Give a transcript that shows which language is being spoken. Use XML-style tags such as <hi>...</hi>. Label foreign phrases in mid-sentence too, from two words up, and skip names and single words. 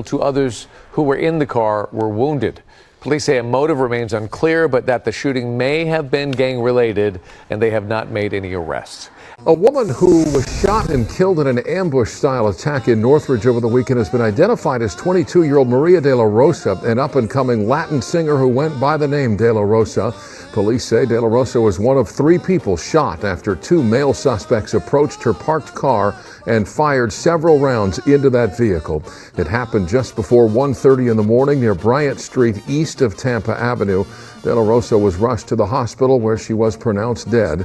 <en>2 others who were in the car were wounded. Police say a motive remains unclear, but that the shooting may have been gang-related, and they have not made any arrests. A woman who was shot and killed in an ambush-style attack in Northridge over the weekend has been identified as 22-year-old Maria De La Rosa, an up-and-coming Latin singer who went by the name De La Rosa. Police say De La Rosa was one of 3 people shot after 2 male suspects approached her parked car and fired several rounds into that vehicle. It happened just before 1:30 in the morning near Bryant Street, east of Tampa Avenue. De La Rosa was rushed to the hospital where she was pronounced dead.</en>